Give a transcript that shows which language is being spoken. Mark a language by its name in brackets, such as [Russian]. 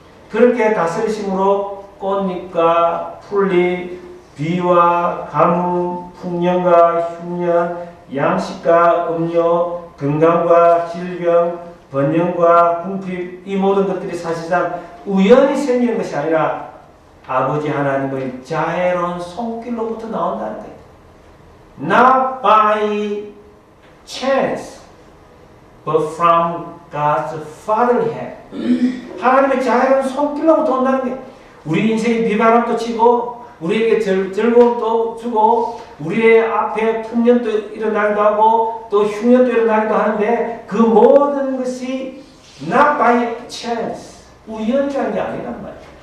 [Korean] 그렇게 다스리심으로 꽃잎과 풀잎, 비와 가뭄, 풍년과 흉년, 양식과 음료, 건강과 질병, 번영과 궁핍, 이 모든 것들이 사실상 우연히 생기는 것이 아니라 아버지 하나님의 자애로운 손길로부터 나온다는 거예요. [English] Not by chance, but from God's fatherly hand. [Korean] 하나님의 자애로운 손길로부터 온다는 게 우리 인생에 비바람도 치고 우리에게 즐거움도 주고 우리의 앞에 풍년도 일어나기도 하고 또 흉년도 일어나기도 하는데 그 모든 것이 [English] not by chance, [Korean] 우연이라는 게 아니란 말이에요.